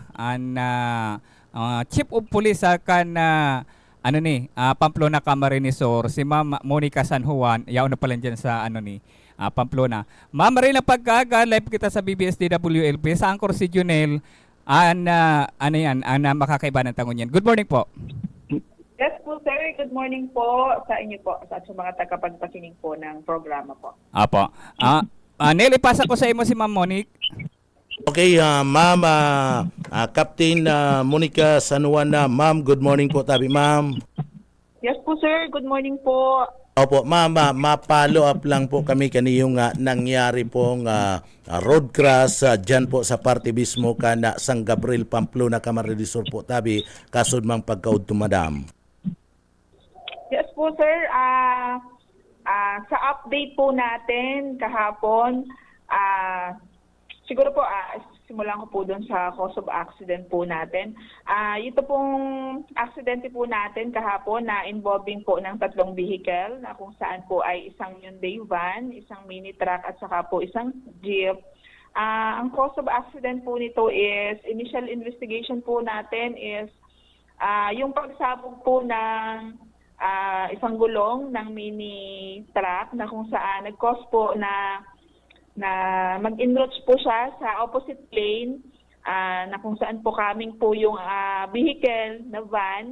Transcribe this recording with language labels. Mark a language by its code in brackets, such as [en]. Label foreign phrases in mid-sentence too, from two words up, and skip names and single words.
[bik] Chief of Police kan Pamplona Camarinesor, si Ma'am Monica San Juan, yaon na pala dyan sa Pamplona. Ma'am, maray na pagkaaga, live kita sa BBS DWLP, sa Angkor si Junel, makakaiba ng tangon yan. [en] Good morning po. Yes po, sir. Good morning [tl] po sa inyo po at sa mga tagapagpakinig po ng programa po. [bik] Apo. Nel, ipasa ko sa imo si Ma'am Monique. Okay, ma'am, Captain Monica San Juan na. Ma'am, [en] good morning [bik] po tabi, ma'am. [en] Yes po, sir. Good morning po. [tl] Opo, ma'am, [bik] ma-follow up lang po kami kaniyong nangyari pong [en] road crash [bik] dyan po sa parte mismo ka na San Gabriel, Pamplona, Camarines Sur po tabi, kasod mang pagkaud to madam. [en] Yes po, sir. [tl] Sa update po natin kahapon, siguro po, simulan ko po doon sa [en] cause of accident [tl] po natin. Ito pong aksidente po natin kahapon na involving po ng 3 vehicle na kung saan po ay isang Hyundai van, isang [en] mini truck [tl] at saka po isang jeep. Ang [en] cause of accident [tl] po nito is, [en] initial investigation [tl] po natin is yung pagsabog po ng isang gulong ng mini truck na kung saan nag-cause po na mag-enroach po siya sa [en] opposite lane [tl] na kung saan po coming po yung vehicle na van.